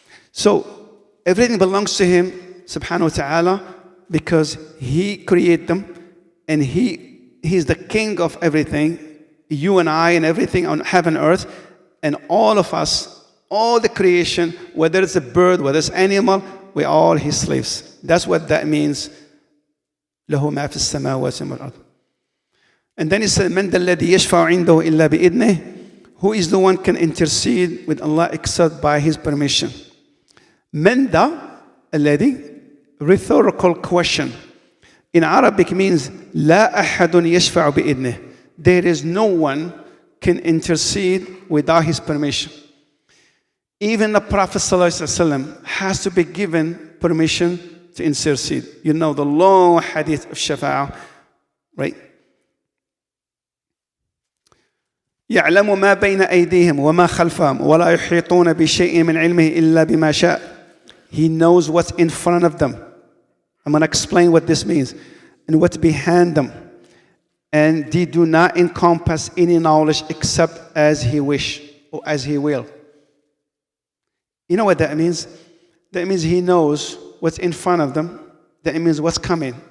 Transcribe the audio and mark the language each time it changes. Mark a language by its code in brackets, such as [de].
[en] So everything belongs to him, subhanahu wa ta'ala, because he created them and he's the king of everything. You and I and everything on heaven and earth and all of us, all the creation, whether it's a bird, whether it's animal, we're all his slaves. That's what that means. [ar] له ما في السماوات والأرض. [en] And then he said, [ar] من ذا الذي يشفع عنده إلا بإذنه. [en] Who is the one can intercede with Allah except by his permission? [ar] من ذا الذي, [en] rhetorical question. In Arabic means [ar] لا أحد يشفع بإذنه. [en] There is no one can intercede without his permission. Even the Prophet ﷺ has to be given permission to intercede. You know the long hadith of Shafa'ah, right? [ar] يعلم ما بين أيديهم وما خلفهم ولا يحيطون بشيء من علمه إلا بما شاء. [en] He knows what's in front of them. I'm going to explain what this means. And what's behind them. And they do not encompass any knowledge except as he wish or as he will. You know what that means? That means he knows what's in front of them. That means what's coming.